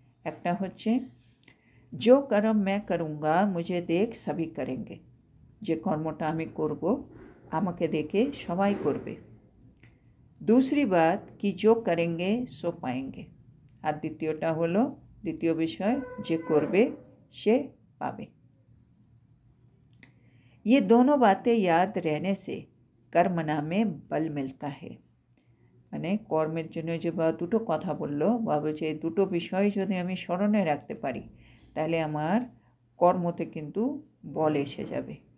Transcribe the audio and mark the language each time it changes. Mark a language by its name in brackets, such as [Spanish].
[Bangla] একটা হচ্ছে [Hindi] जो कर्म मैं करूँगा मुझे देख सभी करेंगे, [Bangla] যে কর্মটা আমি করব আমাকে দেখে সবাই করবে। [Hindi] दूसरी बात कि जो करेंगे सो पाएंगे, [Bangla] আর দ্বিতীয়টা হলো, দ্বিতীয় বিষয়, যে করবে সে পাবে। [Hindi] ये दोनों बातें याद रहने से कर्मणा में बल मिलता है। [Bangla] মানে কর্মের জন্য যে বা দুটো কথা বললো বাবা, যে দুটো বিষয় যদি আমি স্মরণে রাখতে পারি তাহলে আমার কর্মতে কিন্তু বল এসে যাবে।